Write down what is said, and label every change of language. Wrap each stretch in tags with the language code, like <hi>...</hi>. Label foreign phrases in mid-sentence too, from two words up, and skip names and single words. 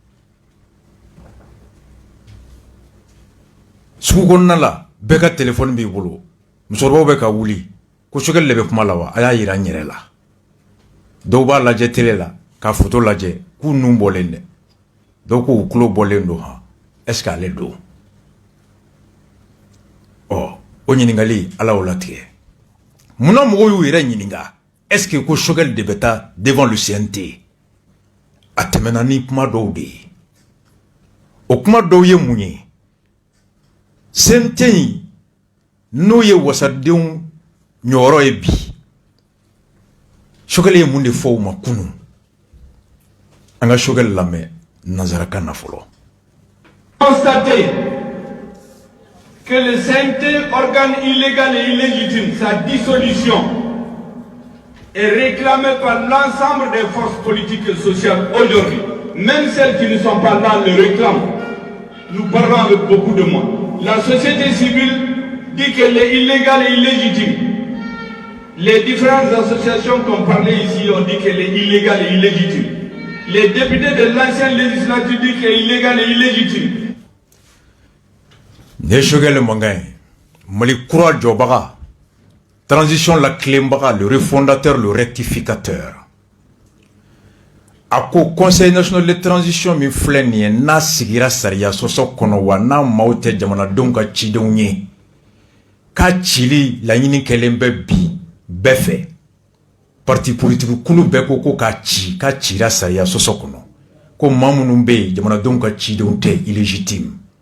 <bm>sugu kɔnɔna la bɛɛ ka téléphone b'i bolo musokɔrɔbaw bɛ ka wuli ko Choguel de bɛ kuma la wa a y'a yira n yɛrɛ la dɔw b'a lajɛ télé la ka photo lajɛ k'u nun bɔlen dɛ dɔw k'u tulo bɔlen don</bm> <fr>est-ce que</fr> <bm>ale don o ɲininkali ala y'o latigɛ munna mɔgɔw y'u yɛrɛ ɲininka</bm> <fr>est-ce que</fr> <bm>ko Choguel de bɛ taa</bm> <fr>devant le CNT</fr> <bm>a tɛmɛna ni kuma dɔw de ye o kuma dɔw ye mun ye CNT in n'o ye wasadenw ɲɔyɔrɔ ye bi Choguel ye mun de fɔ u ma kunun an ka Choguel lamɛn nanzarakan na fɔlɔ.</bm> <fr>Constater que le CNT, organe illégal et illégitime, sa dissolution est réclamée par l'ensemble des forces politiques et sociales aujourd'hui. Même celles qui ne sont pas là le réclament. Nous parlons avec beaucoup de monde. La société civile dit qu'elle est illégale et illégitime. Les différentes associations qui ont parlé ici ont dit qu'elle est illégale et illégitime. Les députés de l'ancienne législature disent qu'elle est illégale et illégitime.</fr> <bm>Ne Choguel mangan Mali kura jɔbaga transition la tilenbaga</bm> <fr>le refondateur le rectificateur</fr> <bm>a ko conseil national de transition min filɛ nin ye n'a sigira sariya sɔsɔ kɔnɔ wa n'a maaw tɛ jamanadenw ka cidenw ye k'a cili laɲini kɛlen bɛ bi bɛɛ fɛ</bm> <fr>parti politique</fr> <bm>kulu bɛɛ ko k'a cira sariya sɔsɔ kɔnɔ ko maa minnu bɛ yen jamanadenw ka cidenw tɛ illégitime</bm>